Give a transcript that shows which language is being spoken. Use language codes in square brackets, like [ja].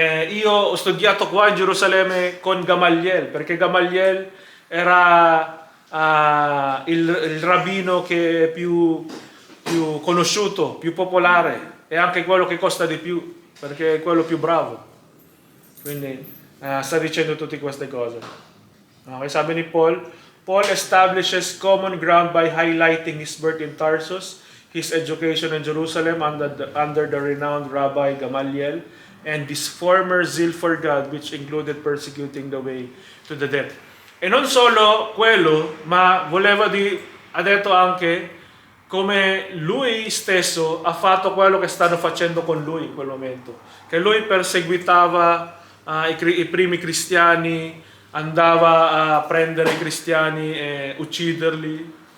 [it] Io ho studiato qua in Gerusalemme con Gamaliel, perché Gamaliel era il rabbino che è più conosciuto, più popolare, e anche quello che costa di più, perché è quello più bravo. Quindi sta dicendo tutte queste cose. [en] Okay, [tl] sabi ni [en] Paul establishes common ground by highlighting his birth in Tarsus, his education in Jerusalem under the renowned Rabbi Gamaliel, and his former zeal for God, which included persecuting the way to the death. [it] E non solo quello, ma voleva ha detto anche come lui stesso ha fatto quello che stanno facendo con lui in quel momento. Che lui perseguitava i primi cristiani, andava a prendere i cristiani e ucciderli.